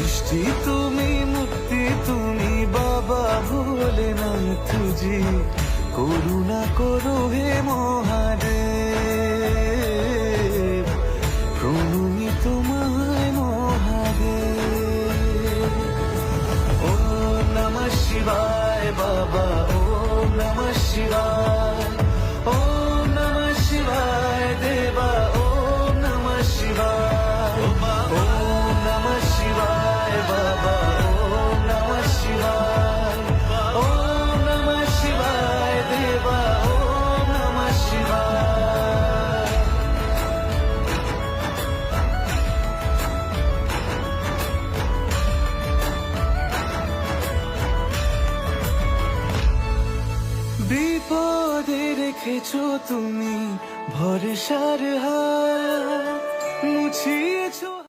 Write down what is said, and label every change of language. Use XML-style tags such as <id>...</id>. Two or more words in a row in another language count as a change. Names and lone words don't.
<bn>जी তুমি মুক্তি তুমি বাবা ভোলেনাথ জি, করুণা করো হে মহাদেব, প্রণমি তোমায় মহাদেব।</bn> <sa>ওম নমঃ শিবায় বাবা, ওম নমঃ শিবায়, ওম নমঃ শিবায় দেবা, ওম নমঃ শিবায়, ওম নমঃ শিবায় বাবা, ওম নমঃ শিবায়, ওম নমঃ শিবায় দেবা, ওম নমঃ শিবায়।</sa> <bn>বিপদে রেখেছো তুমি ভরসার হাত, মুছিয়েছো</bn>